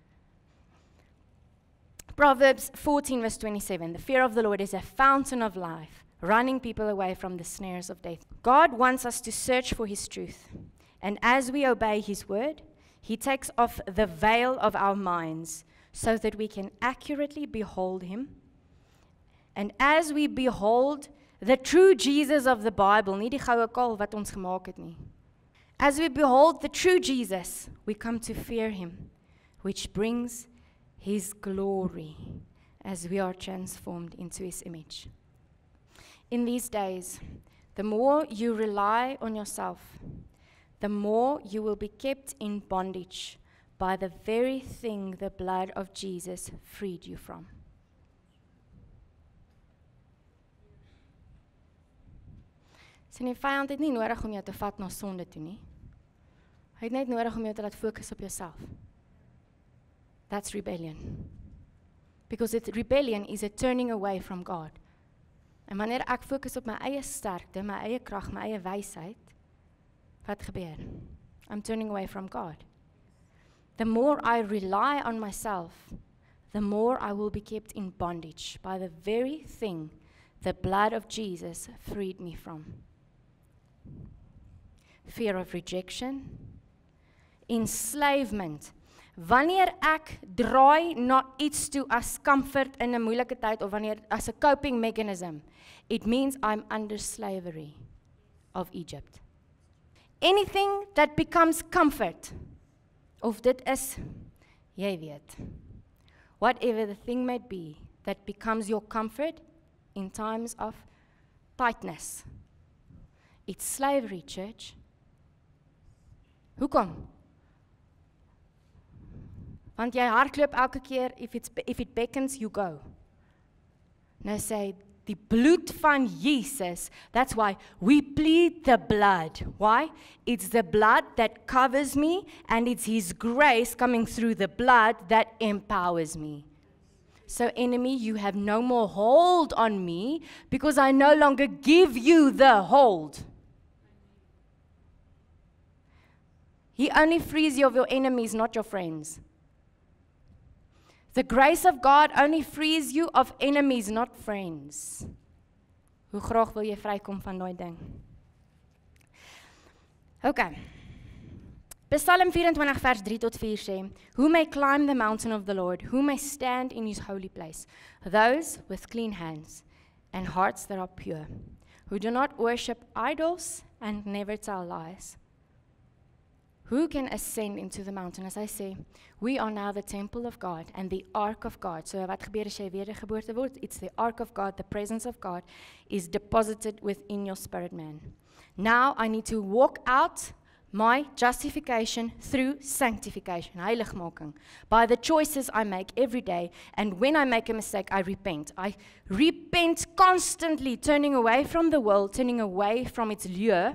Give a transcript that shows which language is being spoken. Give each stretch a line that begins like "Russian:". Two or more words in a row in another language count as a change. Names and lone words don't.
English: Proverbs 14 verse 27, the fear of the Lord is a fountain of life, running people away from the snares of death. God wants us to search for His truth. And as we obey His word, He takes off the veil of our minds so that we can accurately behold Him. And as we behold the true Jesus of the Bible,
Afrikaans: nie die goue kal wat ons gemaak het nie.
English: As we behold the true Jesus, we come to fear Him, which brings His glory as we are transformed into His image. In these days, the more you rely on yourself, the more you will be kept in bondage by the very thing the blood of Jesus freed you from.
Afrikaans: Sien, die vyand het nie nodig om jou te vat na sonde toe nie. Hy het net nodig om jou te laat fokus op jouself.
English: That's rebellion. Because rebellion is a turning away from God.
Afrikaans: En wanneer ek fokus op my eie sterkte, my eie krag, my eie wysheid, wat gebeur?
English: I'm turning away from God. The more I rely on myself, the more I will be kept in bondage by the very thing the blood of Jesus freed me from. Fear of rejection, enslavement.
Afrikaans: Wanneer ek draai na iets toe as comfort in 'n moeilike tyd of wanneer as 'n
English: coping mechanism, it means I'm under slavery of Egypt. Anything that becomes comfort,
Afrikaans: of dit is, jy weet,
English: whatever the thing may be that becomes your comfort in times of tightness. It's slavery, church.
Afrikaans: Hoekom? Want jy hardloop elke keer,
English: if it beckons, you go.
Afrikaans: Nou sê, die bloed van Jesus,
English: that's why we plead the blood. Why? It's the blood that covers me, and it's His grace coming through the blood that empowers me. So enemy, you have no more hold on me, because I no longer give you the hold. He only frees you of your enemies, not your friends. The grace of God only frees you of enemies, not friends.
Afrikaans: Hoe graag wil jy vrykom van daai ding? Okay. Psalm 24 vers 3 tot 4 sê,
English: Who may climb the mountain of the Lord, who may stand in his holy place? Those with clean hands and hearts that are pure, who do not worship idols and never tell lies. Who can ascend into the mountain? As I say, we are now the temple of God and the ark of God.
Afrikaans: So wat gebeur as jy wedergeboorte word?
English: It's the ark of God, the presence of God is deposited within your spirit man. Now I need to walk out my justification through sanctification, heiligmaking, by the choices I make every day. And when I make a mistake, I repent. I repent constantly, turning away from the world, turning away from its lure.